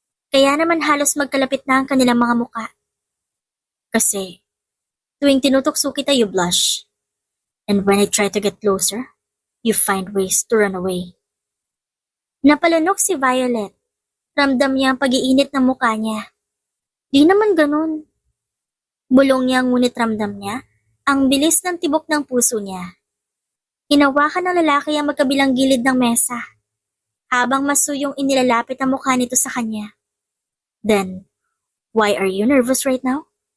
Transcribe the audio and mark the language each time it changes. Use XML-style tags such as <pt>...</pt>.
<tl>Kaya naman halos magkalapit na ang kanilang mga muka. Kasi, tuwing tinutokso kita</tl> <en>you blush. And when I try to get closer, you find ways to run away.</en> <tl>Napalunok si Violet. Ramdam niya ang pag-iinit ng mukha niya. Di naman ganun. Bulong niya ngunit ramdam niya ang bilis ng tibok ng puso niya. Hinawakan ng lalaki ang magkabilang gilid ng mesa, habang masuyong inilalapit ang mukha nito sa kanya.</tl> <en>Then, why are you nervous right now?</en>